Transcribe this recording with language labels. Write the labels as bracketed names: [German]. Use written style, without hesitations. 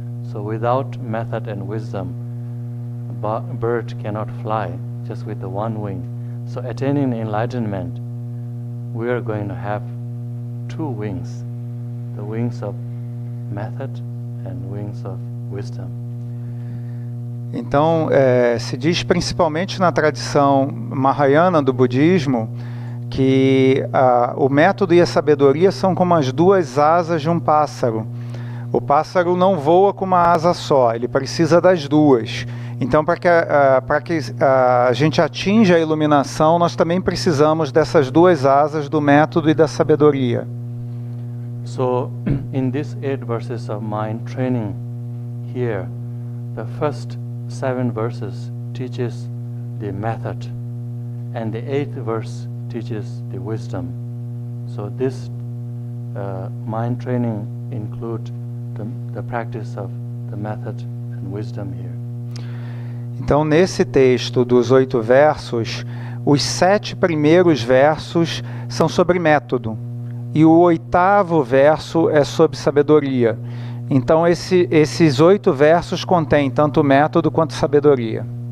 [English] So without method and wisdom, a bird cannot fly just with the one wing. So attaining enlightenment, we are going to have two wings, the wings of method and wings of wisdom. [Portuguese] Então, se diz principalmente na tradição Mahayana do budismo que o método e a sabedoria são como as duas asas de um pássaro. O pássaro não voa com uma asa só, ele precisa das duas. Então, para que a gente atinja a iluminação, nós também precisamos dessas duas asas do método e da sabedoria. [English] So, in these 8 verses of mind training here, the first 7 verses teaches the method, and the 8th verse teaches the wisdom. So this mind training includes the practice of the method and wisdom here. [Portuguese] Então, nesse texto dos 8 versos, os 7 primeiros versos são sobre método, e o 8º verso é sobre sabedoria. Então, esses 8 versos contêm tanto método quanto sabedoria.